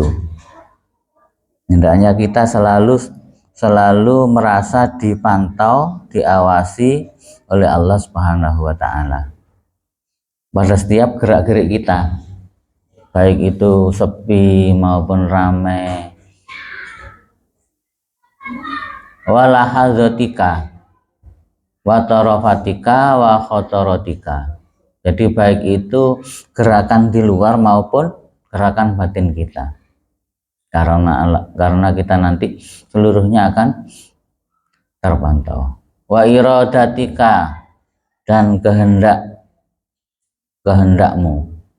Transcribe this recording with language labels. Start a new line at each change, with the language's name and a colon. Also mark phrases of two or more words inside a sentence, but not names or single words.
Indonesian: Hendaknya kita selalu merasa dipantau, diawasi oleh Allah Subhanahu wa taala pada setiap gerak-gerik kita, baik itu sepi maupun ramai.
Arabic: ولحظاتك وطرفاتك وخطراتك.
Indonesian: Jadi baik itu gerakan di luar maupun gerakan batin kita, karena kita nanti seluruhnya akan terpantau.
Arabic: وإرادتك,
Indonesian: dan kehendakmu.